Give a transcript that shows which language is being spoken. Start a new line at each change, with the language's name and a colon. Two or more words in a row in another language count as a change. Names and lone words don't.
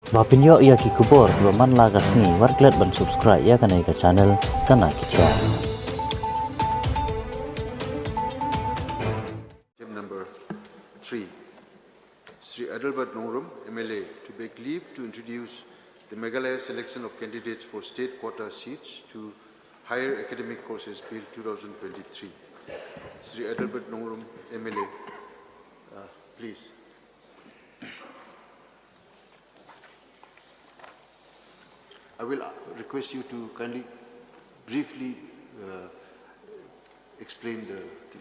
Khasi: Bapinyo ia ki kubor baman lagas ni warklet ban subscribe ya kanai ka channel kana kicha.
English: Item number 3. Sri Adelbirth Nongrum, MLA, to beg leave to introduce the Meghalaya selection of candidates for state quota seats to higher academic courses Bill 2023. Sri Adelbirth Nongrum, MLA, please. I will request you to kindly briefly explain the thing.